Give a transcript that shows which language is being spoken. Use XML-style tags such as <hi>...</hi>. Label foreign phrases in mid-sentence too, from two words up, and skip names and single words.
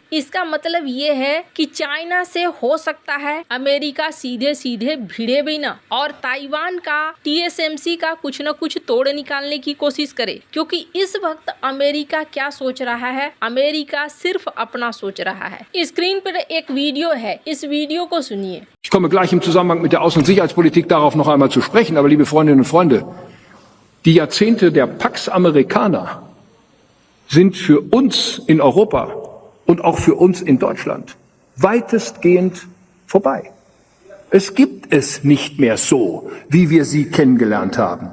<hi>इसका मतलब ये है कि चाइना से हो सकता है अमेरिका सीधे सीधे भिड़े भी ना और ताइवान का TSMC का कुछ न कुछ तोड़ निकालने की कोशिश करे, क्योंकि इस वक्त अमेरिका क्या सोच रहा है, अमेरिका सिर्फ अपना सोच रहा है। स्क्रीन पर एक वीडियो है, इस वीडियो को सुनिए।</hi> <de>Ich komme gleich im Zusammenhang mit der Außen- und Sicherheitspolitik darauf noch einmal zu sprechen. Aber liebe Freundinnen und Freunde, die Jahrzehnte der Pax Americana sind für uns in Europa und auch für uns in Deutschland weitestgehend vorbei. Es gibt es nicht mehr so, wie wir sie kennengelernt haben.</de>